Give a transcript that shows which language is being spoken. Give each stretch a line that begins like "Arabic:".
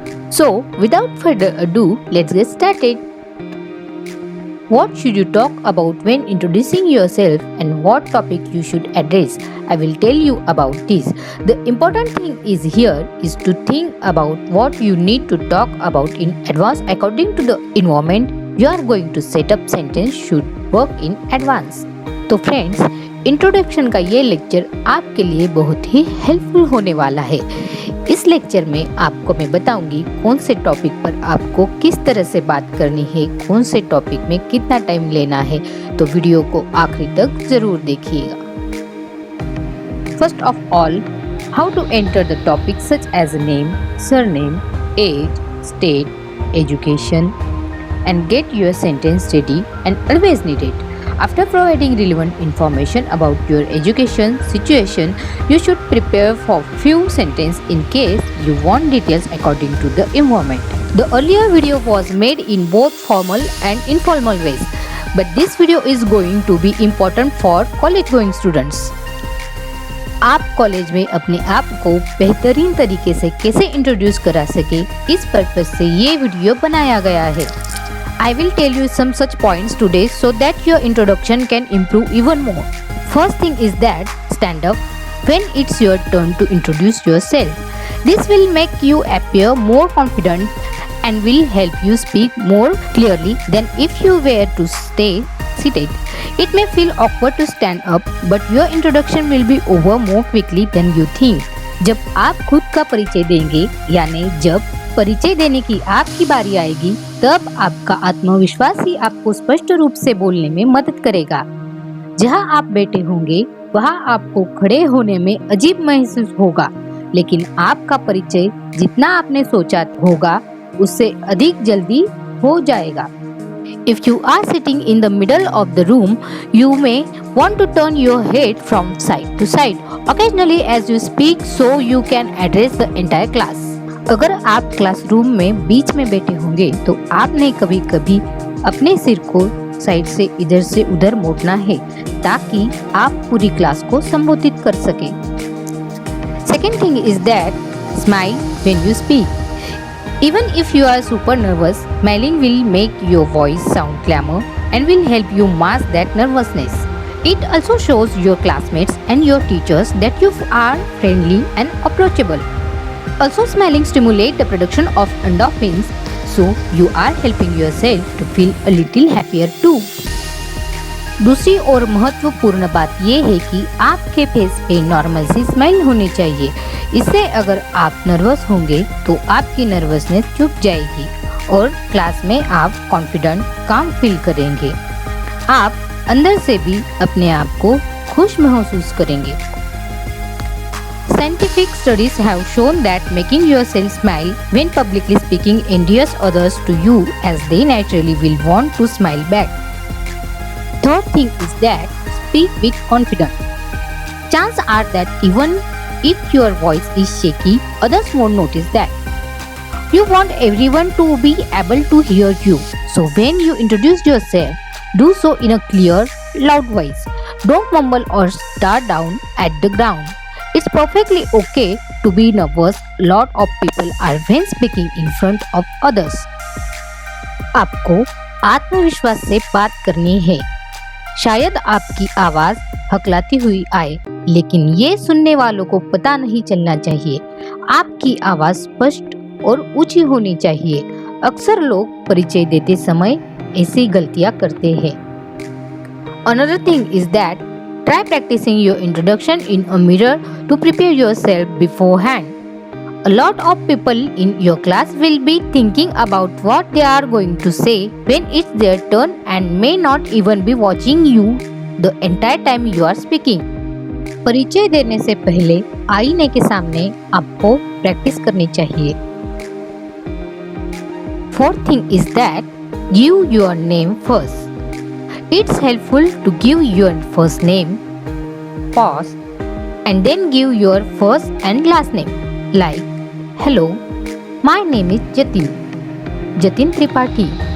English: So without further ado, let's get started. What should you talk about when introducing yourself and what topic you should address? I will tell you about this. The important thing is here is to think about what you need to talk about in advance according to the environment you are going to set up. Sentence should work in advance.
Hindi: तो friends, introduction का ये lecture आपके लिए बहुत ही helpful होने वाला है। इस लेक्चर में आपको मैं बताऊंगी कौन से टॉपिक पर आपको किस तरह से बात करनी है, कौन से टॉपिक में कितना टाइम लेना है, तो वीडियो को आखिरी तक जरूर देखिएगा।
English: First of all, how to enter the topic such as name, surname, age, state, education and get your sentence ready and always need it. After providing relevant information about your education situation, you should prepare for few sentences in case you want details according to the environment. The earlier video was made in both formal and informal ways, but this video is going to be important for college going students.
Hindi: आप college में अपने आप को बेहतरीन तरीके से कैसे introduce करा सके, इस पर्पस से ये वीडियो बनाया गया है।
English: I will tell you some such points today so that your introduction can improve even more. First thing is that stand up when it's your turn to introduce yourself. This will make you appear more confident and will help you speak more clearly than if you were to stay seated. It may feel awkward to stand up, but your introduction will be over more quickly than you think.
Hindi: जब आप खुद का परिचय देंगे, यानी जब परिचय देने की आपकी बारी आएगी, तब आपका आत्मविश्वास ही आपको स्पष्ट रूप से बोलने में मदद करेगा। जहां आप बैठे होंगे वहां आपको खड़े होने में अजीब महसूस होगा, लेकिन आपका परिचय जितना आपने सोचा होगा उससे अधिक जल्दी हो जाएगा।
English: If you are sitting in the middle of the room, you may want to turn your head from side to side occasionally as you speak so you can address the entire class.
Hindi: अगर आप classroom में बीच में बैठे होंगे तो आपने कभी कभी अपने सिर को साइड से इधर से उधर मोड़ना है ताकि आप पूरी क्लास को संबोधित कर सके।
English: Second thing is that smile when you speak. Even if you are super nervous, smiling will make your voice sound calmer and will help you mask that nervousness. It also shows your classmates and your teachers that you are friendly and approachable. Also, smiling stimulates the production of endorphins, so you are helping yourself to feel a little happier too.
Hindi: दूसरी और महत्वपूर्ण बात यह है कि आपके face पे normal सी smile होनी चाहिए। इससे अगर आप नर्वस होंगे तो आपकी नर्वसनेस चुप जाएगी और क्लास में आप कॉन्फिडेंट काम फील करेंगे। आप अंदर से भी अपने आप को खुश महसूस करेंगे।
English: Scientific studies have shown that making yourself smile when publicly speaking endears others to you as they naturally will want to smile back. Third thing is that speak with confidence. Chances are that even if your voice is shaky, others won't notice that. You want everyone to be able to hear you. So when you introduce yourself, do so in a clear, loud voice. Don't mumble or stare down at the ground. It's perfectly okay to be nervous. A lot of people are when speaking in front of others.
Hindi: आपको आत्मविश्वास से बात करनी है। शायद आपकी आवाज हकलाती हुई आए, लेकिन ये सुनने वालों को पता नहीं चलना चाहिए। आपकी आवाज स्पष्ट और ऊंची होनी चाहिए। अक्सर लोग परिचय देते समय ऐसी गलतियां करते हैं।
English: Another thing is that try practicing your introduction in a mirror to prepare yourself beforehand. A lot of people in your class will be thinking about what they are going to say when it's their turn and may not even be watching you the entire time you are speaking.
Hindi: परिचय देने से पहले आईने के सामने आपको practice करनी चाहिए।
English: Fourth thing is that give your name first. It's helpful to give your first name, pause and then give your first and last name like, "Hello, my name is Jatin Tripathi."